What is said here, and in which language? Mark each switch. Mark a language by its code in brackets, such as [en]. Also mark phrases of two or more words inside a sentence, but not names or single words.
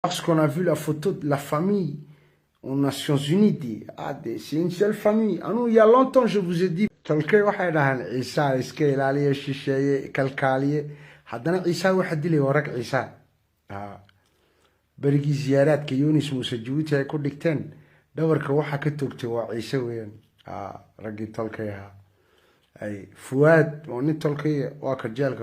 [fr] Lorsqu'on a vu la photo de la famille aux Nations Unies, c'est une seule famille. Ah non, il y a longtemps, je vous ai dit, [so] tolkay waxay dhahaan Ciisa iska ilaaliya shisheeye kalkaaliye haddana Ciisa waxa dilay waa rag Ciisa berigii ziyaaraadka Yunis Muuse Jabuuti ay ku dhigteen dhawarka waxa ka toogtay waa Ciise weeyaan raggii tolkay ahaa ay Fuwaad waa nin tolkay waa ka jeelka